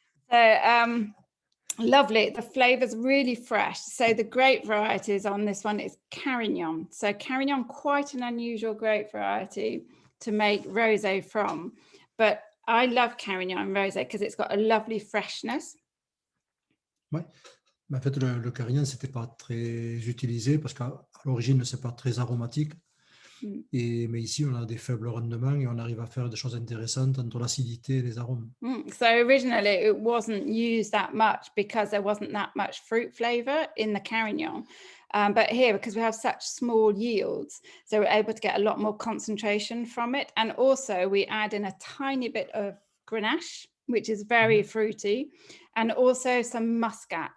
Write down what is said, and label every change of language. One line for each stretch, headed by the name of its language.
English: So lovely, the flavor's really fresh. So the grape varieties on this one is Carignan. So Carignan, quite an unusual grape variety to make rosé from, but I love Carignan rosé because it's got a lovely freshness.
French: Ouais. Mais en fait, le Carignan, c'était pas très utilisé parce qu'à l'origine, c'est pas très aromatique. Mais ici, on a des faibles rendements et on arrive à faire des choses intéressantes entre l'acidité et les arômes.
English: So originally it wasn't used that much because there wasn't that much fruit flavor in the Carignan. But here, because we have such small yields, so we're able to get a lot more concentration from it. And also we add in a tiny bit of Grenache, which is very fruity, and also some muscat.